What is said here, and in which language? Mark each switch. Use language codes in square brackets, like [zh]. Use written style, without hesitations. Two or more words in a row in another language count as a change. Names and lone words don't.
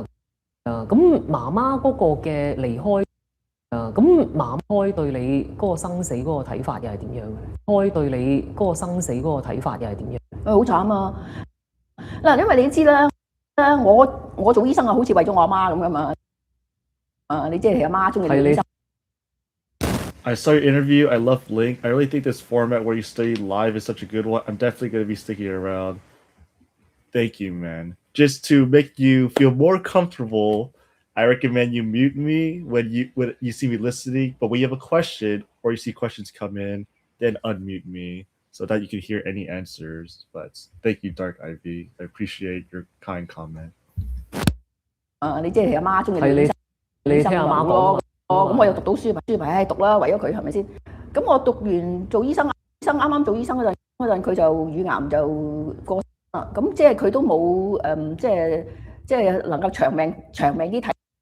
[yue] 咁媽媽嗰個嘅離開，咁媽媽對你嗰個生死嗰個睇法又係點樣？好慘啊！嗱，因為你知啦，我做醫生啊，好似為咗我阿媽咁噶嘛。你即係你阿媽中意你醫生。 [en] I saw your interview. I love Link. I really think this format where you study live is such a good one. I'm definitely going to be sticking around. Thank you, man. Just to make you feel more comfortable, I recommend you mute me when you see me listening. But when you have a question or you see questions come in, then unmute me so that you can hear any answers. But thank you, Dark IV. I appreciate your kind comment. [yue] 你即係你阿媽中意你聽阿媽講。咁我又讀到書咪讀啦，為咗佢係咪先？咁我讀完做醫生啱啱做醫生嗰陣，佢就乳癌就過身啦。咁即係佢都冇即係能夠長命啲睇。